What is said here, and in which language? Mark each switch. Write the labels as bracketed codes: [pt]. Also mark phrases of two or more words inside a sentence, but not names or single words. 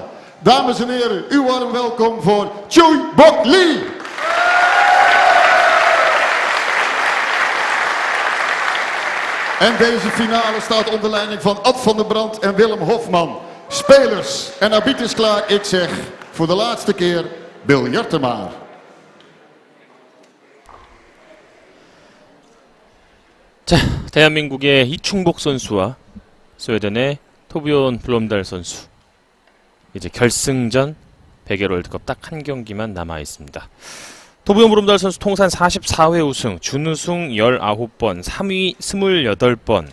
[nl] Dames en heren, uw warm welkom voor Choi Bok Lee. En deze finale staat onder leiding van Ad van der Brand en Willem Hofman. Spelers en arbiters klaar. Ik zeg voor de laatste keer biljarten maar. [ko] 자, 대한민국의 이충복 선수와 스웨덴의 토브연 브롬달 선수. 이제 결승전 백엘 월드컵 딱 한 경기만 남아 있습니다. 토브연 브롬달 선수 통산 44회 우승, 준우승 19번, 3위 28번.